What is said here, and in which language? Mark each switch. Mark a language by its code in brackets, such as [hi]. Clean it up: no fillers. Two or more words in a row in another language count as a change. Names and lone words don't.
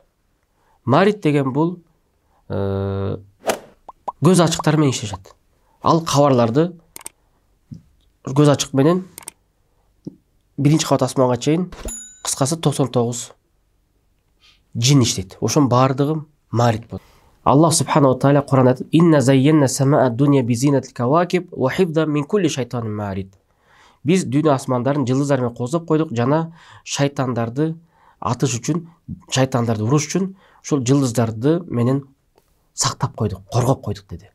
[ky] Марит деген бул көз ачыктар менен иштешет. Ал кабарларды көз ачык менен биринчи кабат асманга чейин кыскасы 99 жин иштейт. Ошон баардыгы марит болот. [ar] الله سبحانه وتعالى [ky] Кур'анда айтат: [ar] "إنا زينا السماء الدنيا بزينة الكواكب وحفظا من كل شيطان مارد." [ky] Биз дүйнө асмандарын жылдыздар менен козоп койдук жана шайтандарды атыш үчүн, шайтандарды уруш үчүн ушул жылдыздарды менен сактап койдук, коргоп койдук деди.